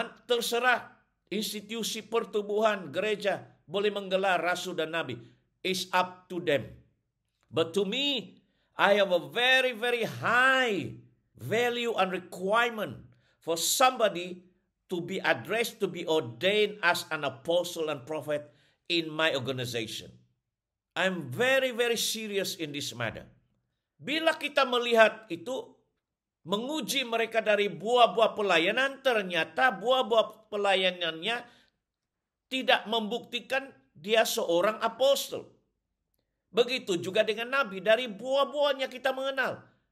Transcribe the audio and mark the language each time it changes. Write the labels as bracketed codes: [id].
[ms] Terserah institusi pertubuhan gereja boleh menggelar rasul dan nabi. [en] It's up to them. But to me, I have a very, very high value and requirement for somebody to be addressed, to be ordained as an apostle and prophet in my organization. I'm very, very serious in this matter. [ms] Bila kita melihat itu, menguji mereka dari buah-buah pelayanan, ternyata buah-buah pelayanannya tidak membuktikan dia seorang apostol. Begitu juga dengan nabi, dari buah-buahnya kita mengenal.